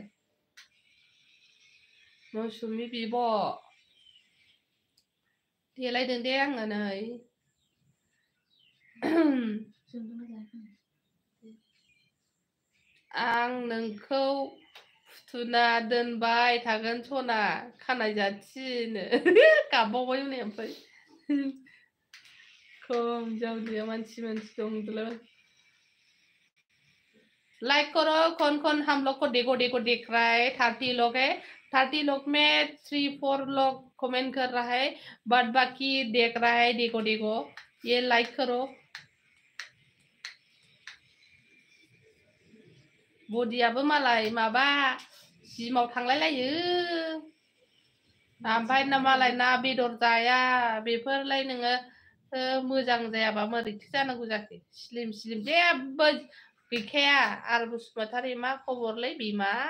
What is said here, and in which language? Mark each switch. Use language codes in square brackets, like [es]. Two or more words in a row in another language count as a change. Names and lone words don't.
[brx] मौसुमि बिब' देलायदों दे आङो नै आं नोंखौ फुथुना दोनबाय थागोन सना खानाय जाथिनो गाबबावबाय हनै ओमफ्राय खम जावलिया मानसि दंदोलाय [hi] लाइक करो कौन हम लोग को देखो देख रहा है 30 लोग है 30 लोग में 3-4 लोग कमेंट कर रहा है बट बाकी देख रहा है देखो ये लाइक करो [brx] बडियाबो मालाय माबा जिमाव थांलायलायो ओमफ्राय ना मालाय ना बेदर जाया बेफोरलाय नोङो मोजां जायाबा मोरैथो जानांगौ जाखो स्लिम जेबो गैखाया आरो बसुमतारी मा खबरलै बिमा